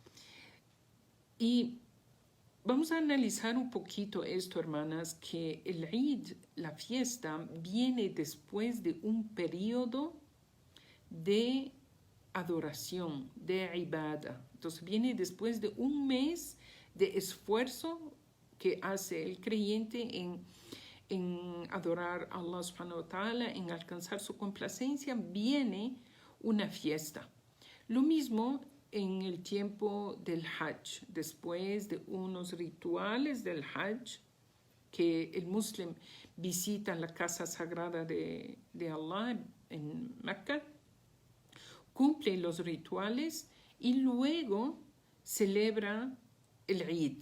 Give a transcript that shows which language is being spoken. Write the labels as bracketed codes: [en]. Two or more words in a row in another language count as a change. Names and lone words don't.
[es] Y vamos a analizar un poquito esto, hermanas, que el Eid, la fiesta, viene después de un periodo de adoración, de ibadah. Entonces viene después de un mes de esfuerzo que hace el creyente en adorar a [ar] الله سبحانه وتعالى, [es] en alcanzar su complacencia, viene una fiesta. Lo mismo en el tiempo del Hajj, después de unos rituales del Hajj, que el musulmán visita la casa sagrada de Allah en Mecca, cumple los rituales y luego celebra el Eid.